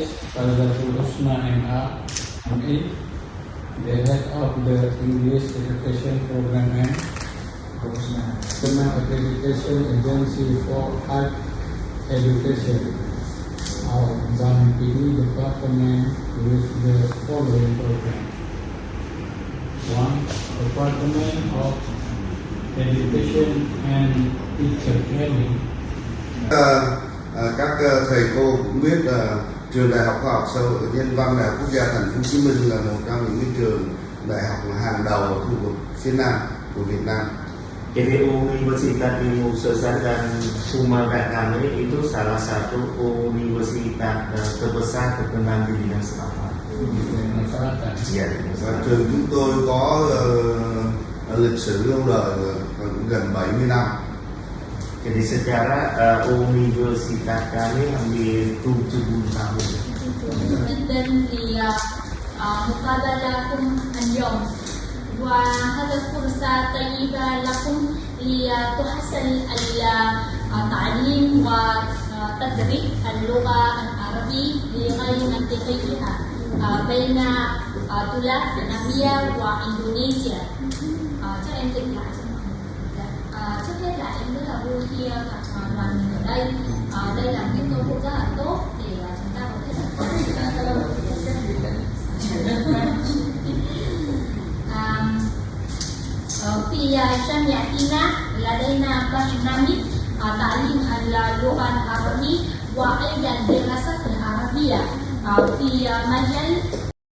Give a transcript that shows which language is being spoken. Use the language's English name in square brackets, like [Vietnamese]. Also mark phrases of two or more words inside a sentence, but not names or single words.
[English] Faizatul Husna MA, MA, the head of the English Education Program and National Accreditation Agency for Higher Education, our Banpini department with the following program. 1. Department of Education and Teacher Training. [Vietnamese] Các thầy cô cũng biết là trường Đại học Khoa học Xã hội Nhân văn Đại học Quốc gia Thành phố Hồ Chí Minh là một trong những cái trường đại học hàng đầu ở khu vực phía Nam của Việt Nam. [Indonesian] Jadi Universitas Ilmu Sosial dan Sumber kami itu salah satu universitas terbesar terkenal di bidang selatan. [Vietnamese] Dạ. Trường chúng tôi có lịch sử lâu đời gần 70 năm. [Indonesian] Jadi secara universitas kami hampir 70 tahun. [Arabic] جدا لمقابلكم اليوم وهذا فرصة طيبة لكم لتحسن التعليم وتدريب اللغة العربية لغير منطقيها بين دولة فيتنامية وإندونيسيا. [Vietnamese] Cho em dịch lại cho mọi người. Trước hết là em rất là vui khi gặp đoàn mình ở đây. Đây là những cơ hội rất là tốt để chúng ta có thể [Arabic] في جامعتنا لدينا برنامج تعليم اللغة العربية وأيضا دراسة العربية في مجال